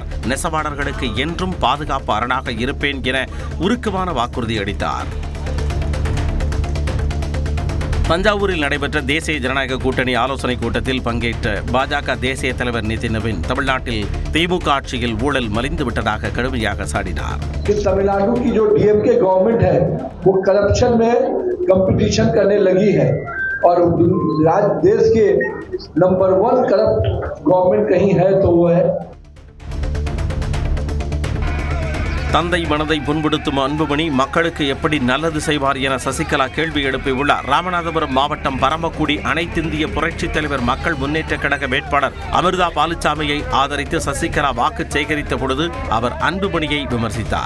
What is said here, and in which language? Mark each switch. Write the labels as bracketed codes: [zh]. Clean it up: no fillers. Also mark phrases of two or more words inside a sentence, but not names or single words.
[ta] நெசவாளர்களுக்கு என்றும் பாதுகாப்பு அரணாக இருப்பேன் என உருக்கமான வாக்குறுதி அளித்தார். தஞ்சாவூரில் நடைபெற்ற தேசிய ஜனநாயக கூட்டணி ஆலோசனைக் கூட்டத்தில் பங்கேற்ற பாஜக தேசிய தலைவர் நிதின் நவீன் தமிழ்நாட்டில் திமுக ஆட்சியில் ஊழல் மலிந்து விட்டதாக கடுமையாக சாடினார். [hi] तमिलनाडु की जो डीएमके गवर्नमेंट है वो करप्शन में कंपटीशन करने लगी है और देश के [en] number 1 corrupt government [hi] कहीं है तो वो है. [ta] தந்தை மனதை புண்படுத்தும் அன்புமணி மக்களுக்கு எப்படி நல்லது செய்வார் என சசிகலா கேள்வி எழுப்பியுள்ளார். ராமநாதபுரம் மாவட்டம் பரமக்குடி அனைத்திந்திய புரட்சித் தலைவர் மக்கள் முன்னேற்ற கழக வேட்பாளர் அமிர்தா பாலுச்சாமியை ஆதரித்து சசிகலா வாக்கு சேகரித்த பொழுது அவர் அன்புமணியை விமர்சித்தார்.